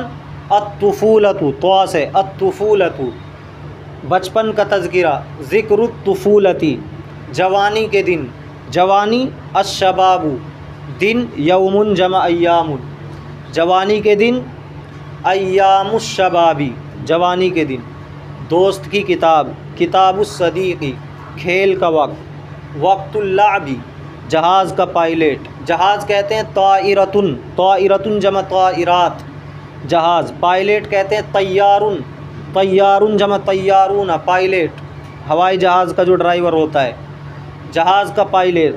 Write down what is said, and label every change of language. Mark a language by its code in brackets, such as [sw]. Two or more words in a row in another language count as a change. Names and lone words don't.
[hi] अत्तुफ़ूलतु, तवा से अत्तुफ़ूलतु, बचपन का तज़किरा। [ar] ذكر الطفولة, [hi] जवानी के दिन, जवानी। अश्शबाबु, दिन। यौमुन जमा अय्यामुन, जवानी के दिन। अय्यामुश्शबाबी, जवानी के दिन। दोस्त की किताब, किताबुस्सदीक़ी, खेल का वक्त। वक्तुल्लाबी, जहाज़ का पायलट। जहाज़ कहते हैं [ar] طائرة، طائرة [hi] जमा ताइरात, जहाज़। पायलट कहते हैं [ar] طيار، طيار [hi] जमा तैयारून, पायलट हवाई जहाज़ का जो ड्राइवर होता है, जहाज़ का पायलट।